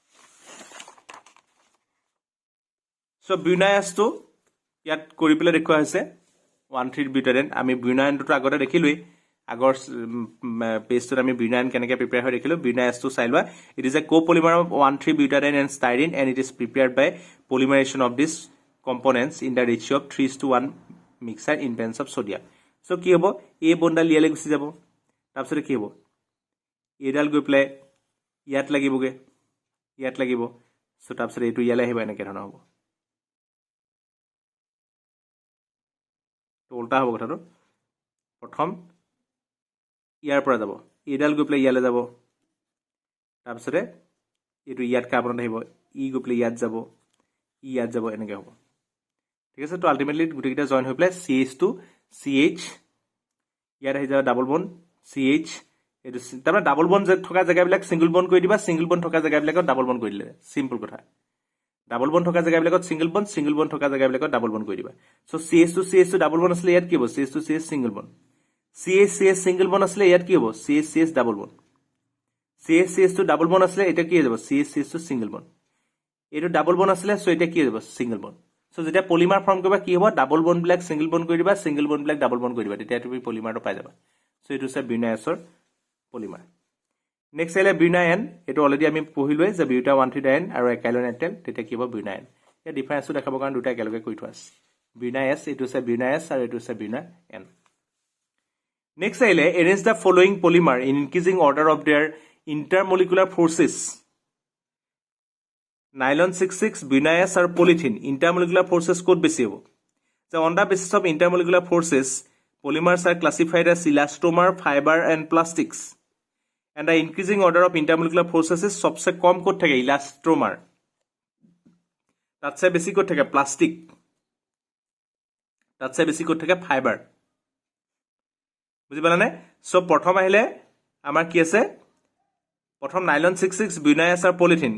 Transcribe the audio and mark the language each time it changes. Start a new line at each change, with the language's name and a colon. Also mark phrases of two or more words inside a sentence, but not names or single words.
Assamese: চ' বুনাএছটো ইয়াত কৰি পেলাই দেখুওৱা হৈছে 1,3-butadiene আমি বুনাএনটো আগতে দেখিলোৱেই আগৰ পেজটোত আমি বুনাএন কেনেকৈ প্ৰিপেয়াৰ হৈ দেখিলোঁ বুনাএছটো চাই লোৱা
English: it is a copolymer of 1,3-butadiene and styrene and it is prepared by polymerization of these components in the ratio of 3:1 mixture in presence of sodium
Assamese: চ' কি হ'ব এই বনডাল ইয়ালৈ গুচি যাব তাৰপিছতে কি হ'ব এইডাল গৈ পেলাই ইয়াত লাগিব চ' তাৰপিছত এইটো ইয়ালৈ আহিব এনেকৈ ধৰণৰ হ'ব উল্টা হ'ব কথাটো প্ৰথম ইয়াৰ পৰা যাব এইডাল গৈ পেলাই ইয়ালৈ যাব তাৰপিছতে এইটো ইয়াত কাৰ্বনত আহিব ই গৈ পেলাই ইয়াত যাব এনেকৈ হ'ব ঠিক আছে তো আল্টিমেটলি গোটেইকেইটা জইন হৈ পেলাই CH2 CH ইয়াত আহি যাব
English: double bond
Assamese: CH এইটো তাৰমানে
English: double bond
Assamese: থকা জেগাবিলাক
English: single bond
Assamese: কৰি দিবা
English: single bond
Assamese: থকা জেগাবিলাকত
English: double bond
Assamese: কৰি দিলে চিম্পল কথা
English: double bond
Assamese: থকা জেগাবিলাকত
English: single bond
Assamese: থকা জেগাবিলাকত
English: double bond
Assamese: কৰি দিবা চ' CH2
English: double bond
Assamese: আছিলে ইয়াত কি হ'ব CH2
English: single bond
Assamese: CH
English: single bond
Assamese: আছিলে ইয়াত কি হ'ব CH
English: double bond
Assamese: CH2
English: double bond
Assamese: আছিলে এতিয়া কি হৈ যাব CH2
English: single bond
Assamese: এইটো
English: double bond
Assamese: আছিলে চ' এতিয়া কি হৈ যাব
English: single bond
Assamese: চ' যেতিয়া
English: polymer form
Assamese: কৰিবা কি হ'ব ডাবল বন্ডবিলাক
English: single bond
Assamese: কৰি দিবা ছিংগল বন্ডবিলাক
English: double bond
Assamese: কৰি দিবা তেতিয়া তুমি পলিমাৰটো পাই যাবা চ' এইটো হৈছে বুনাএছৰ পলিমাৰ নেক্সট আহিলে বুনাএন এইটো অলৰেডি আমি পঢ়িলোৱে যে বিউটা 1,3-diene আৰু একাইল'নাইট্ৰাইল তেতিয়া কি হ'ব বুনাএন ইয়াৰ ডিফাৰেন্সটো দেখাবৰ কাৰণে দুটা একেলগে কৰি থোৱা আছে বুনাএছ এইটো হৈছে বুনাএছ আৰু এইটো হৈছে বুনাএন নেক্সট আহিলে
English: arrange the following polymer in increasing order of their intermolecular forces
Assamese: নাইলন 66 বুনাএছ আৰু পলিথিন
English: intermolecular forces
Assamese: ক'ত বেছি হ'ব যে
English: on the basis of intermolecular forces polymers are classified as elastomer, fiber and plastics. And the increasing order of intermolecular forces is
Hindi: सबसे कम कोट
English: থাকে elastomer.
Assamese: তাতছে বেছি কোট থাকে প্লাষ্টিক. তাতছে বেছি কোট থাকে ফাইবাৰ. বুজি পালানে? সো প্ৰথম আহিলে আমাৰ কি আছে? প্ৰথম নাইলন 66 বুনাএছ আৰু পলিথিন.